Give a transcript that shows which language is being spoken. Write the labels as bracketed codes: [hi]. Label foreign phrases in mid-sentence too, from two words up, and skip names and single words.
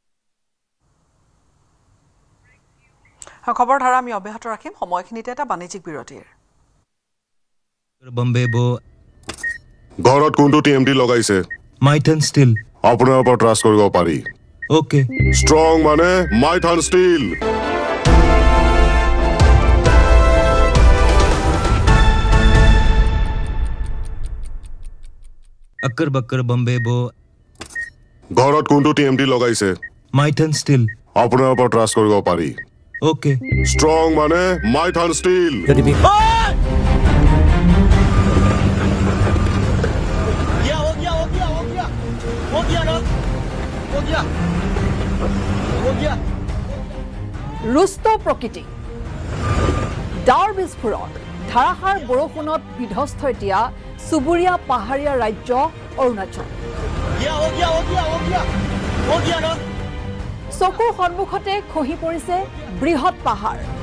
[as] খবৰ ধাৰা আমি অব্যাহত ৰাখিম সময়খিনিতে এটা বাণিজ্যিক বিৰতিৰ ঘৰত কোনটো টিএমটি লগাইছে মাইথান ষ্টিল আপোনাৰ ওপৰত ট্ৰাষ্ট কৰিব পাৰি ওকে ষ্ট্ৰং মানে মাইথান ষ্টিল [hi] अक्कर बक्कर बम्बे बो [as] ঘৰত কোনটো টিএমটি লগাইছে মাইথান ষ্টিল আপোনাৰ ওপৰত ট্ৰাষ্ট কৰিব পাৰি ওকে ষ্ট্ৰং মানে মাইথান ষ্টিল ৰুষ্ট প্ৰকৃতি ডাৱৰ বিস্ফোৰণ ধাৰাসাৰ বৰষুণত বিধ্বস্ত এতিয়া চুবুৰীয়া পাহাৰীয়া ৰাজ্য অৰুণাচল চকুৰ সন্মুখতে খহি পৰিছে বৃহৎ পাহাৰ